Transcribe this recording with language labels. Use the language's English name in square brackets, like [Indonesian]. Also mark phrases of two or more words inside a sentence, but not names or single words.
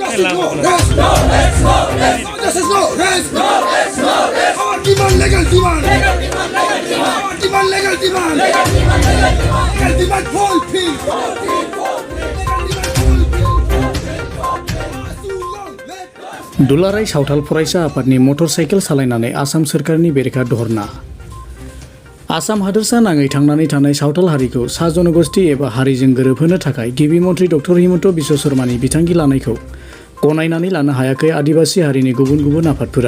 [English] Justice, no rest. Our demand, legal demand. Our demand, legal demand. Legal demand, fulfill. [Bodo] दुलाराय सावथाल फरायसा आफादनि मटर साइकेल सालायनानै आसाम सोरखारनि बेरेखा धरना। आसाम हादोरसा नाङै थांनानै थानाय सावथाल हारिखौ सा जनगोष्ठी एबा हारिजों गोरोबहोनो थाखाय गिबि मन्त्रि डक्टर हिमन्त बिश्व शर्मानि बिथांखि लानायखौ गनायनानै लानो हायाखै आदिबासी हारिनि गुबुन गुबुन आफादफोरा।